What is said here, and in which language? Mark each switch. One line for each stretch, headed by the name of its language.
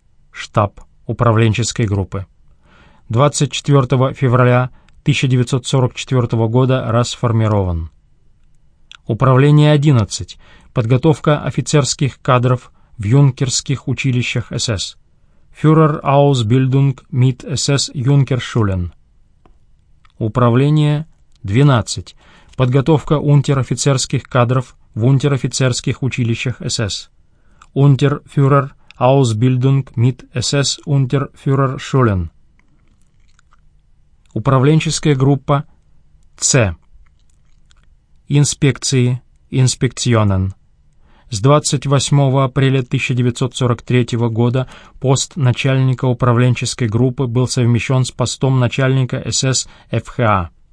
Russian: Штаб управленческой группы. 24 февраля 1944 года расформирован. Управление 11. Подготовка офицерских кадров в юнкерских училищах СС.
German: Führer Ausbildung mit SS Junkerschulen.
Russian: Управление 12. Подготовка унтер-офицерских кадров в унтер-офицерских училищах СС.
German: Unterführer Ausbildung mit SS Unterführerschulen.
Russian: Управленческая группа С. Инспекции, инспекционен. С 28 апреля 1943 года пост начальника управленческой группы был совмещен с постом начальника СС ФХА.